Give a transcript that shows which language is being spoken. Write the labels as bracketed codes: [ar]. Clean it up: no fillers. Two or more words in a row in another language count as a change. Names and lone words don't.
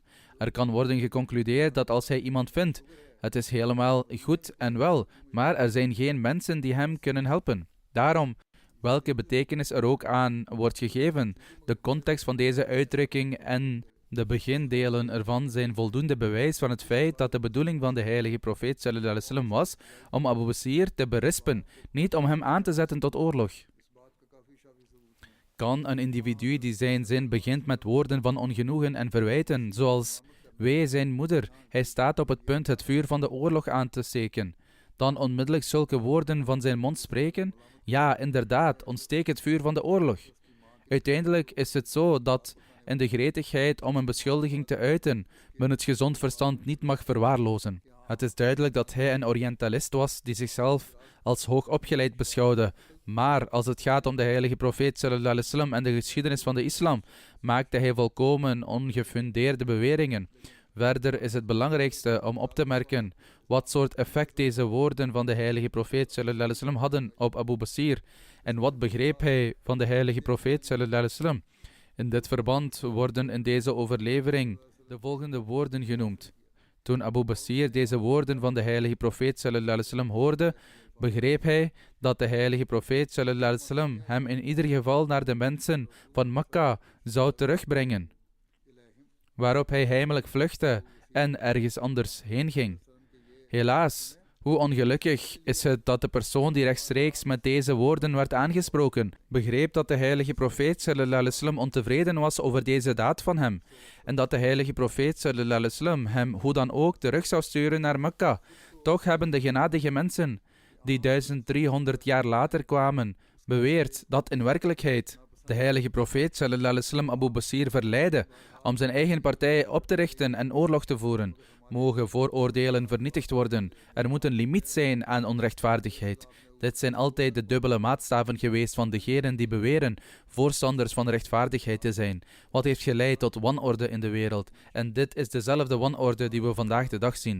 [nl] Er kan worden geconcludeerd dat als hij iemand vindt, het is helemaal goed en wel, maar er zijn geen mensen die hem kunnen helpen. Daarom, welke betekenis er ook aan wordt gegeven, de context van deze uitdrukking en de begindelen ervan zijn voldoende bewijs van het feit dat de bedoeling van de heilige profeet [ar] صلى الله عليه وسلم [nl] was om Abu Basir te berispen, niet om hem aan te zetten tot oorlog. Kan een individu die zijn zin begint met woorden van ongenoegen en verwijten, zoals wee zijn moeder, hij staat op het punt het vuur van de oorlog aan te steken, dan onmiddellijk zulke woorden van zijn mond spreken? Ja, inderdaad, ontsteek het vuur van de oorlog. Uiteindelijk is het zo dat in de gretigheid om een beschuldiging te uiten, men het gezond verstand niet mag verwaarlozen. Het is duidelijk dat hij een Orientalist was die zichzelf als hoog opgeleid beschouwde, maar als het gaat om de heilige profeet [ar] صلى الله عليه وسلم [nl] en de geschiedenis van de islam, maakte hij volkomen ongefundeerde beweringen. Verder is het belangrijkste om op te merken wat soort effect deze woorden van de heilige profeet [ar] صلى الله عليه وسلم [nl] hadden op Abu Basir en wat begreep hij van de heilige profeet [ar] صلى الله عليه وسلم. [nl] In dit verband worden in deze overlevering de volgende woorden genoemd. Toen Abu Basir deze woorden van de heilige profeet [ar] صلى الله عليه وسلم [nl] hoorde, begreep hij dat de heilige profeet [ar] صلى الله عليه وسلم [nl] hem in ieder geval naar de mensen van Mekka zou terugbrengen, waarop hij heimelijk vluchtte en ergens anders heen ging. Helaas, hoe ongelukkig is het dat de persoon die rechtstreeks met deze woorden werd aangesproken, begreep dat de heilige profeet [ar] صلى الله عليه وسلم [nl] ontevreden was over deze daad van hem, en dat de heilige profeet [ar] صلى الله عليه وسلم [nl] hem hoe dan ook terug zou sturen naar Mekka. Toch hebben de genadige mensen, die 1300 jaar later kwamen, beweerd dat in werkelijkheid de heilige profeet [ar] صلى الله عليه وسلم [nl] Abu Basir verleidde om zijn eigen partij op te richten en oorlog te voeren. Mogen vooroordelen vernietigd worden. Er moet een limiet zijn aan onrechtvaardigheid. Dit zijn altijd de dubbele maatstaven geweest van degenen die beweren voorstanders van rechtvaardigheid te zijn. Wat heeft geleid tot wanorde in de wereld? En dit is dezelfde wanorde die we vandaag de dag zien.